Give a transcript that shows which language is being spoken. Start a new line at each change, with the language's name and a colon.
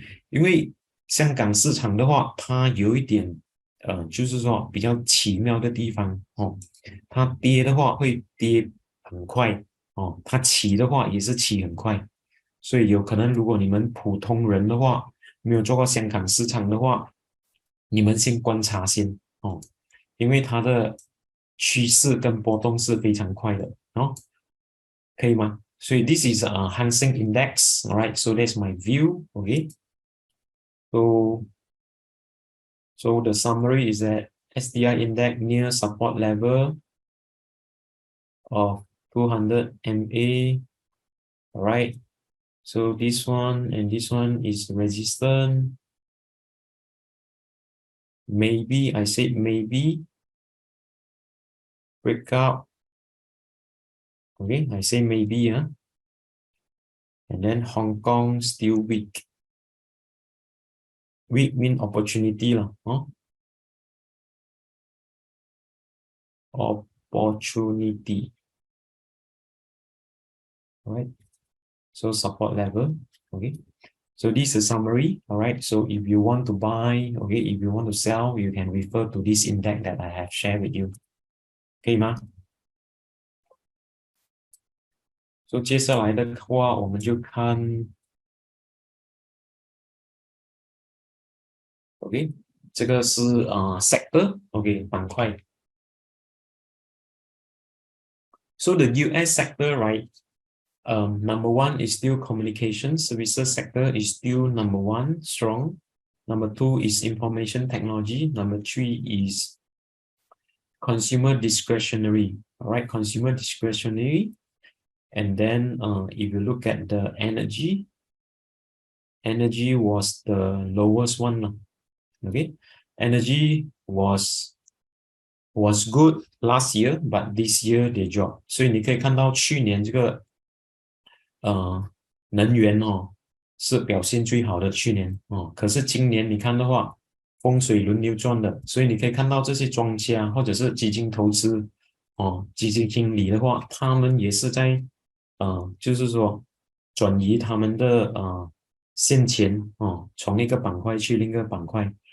Chinese: 因为香港市场的话它有一点就是说比较奇妙的地方它跌的话会跌很快它起的话也是起很快，所以有可能如果你们普通人的话没有做过香港市场的话，你们先观察先因为它的趋势跟波动是非常快的可以吗？
English: 所以 this is Hang Seng Index, alright, so that's my view, okay. So the summary is that SDI index near support level of 200 MA. All right. So this one and this one is resistant. Maybe, I said maybe. Breakout. Okay, I say maybe, huh? And then Hong Kong still weak. Weak mean opportunity lah, huh? Opportunity. All right. So support level. Okay. So this is a summary. All right. So if you want to buy, okay, if you want to sell, you can refer to this index that I have shared with you. Okay, ma?
Chinese: So 接下来的话，我们就看 OK， 这个是sector OK 板块。
English: So the US sector, right? Number one is still communication services sector is still number one strong. Number two is information technology. Number three is consumer discretionary. All right, consumer discretionary. And then if you look at the energy was the lowest one. Okay, energy was good last year, but this year they dropped.
Chinese: 所以你可以看到去年这个能源是表现最好的去年可是今年你看的话，风水轮流转的，所以你可以看到这些庄家或者是基金投资基金经理的话，他们也是在就是说转移他们的现钱从一个板块去另一个板块。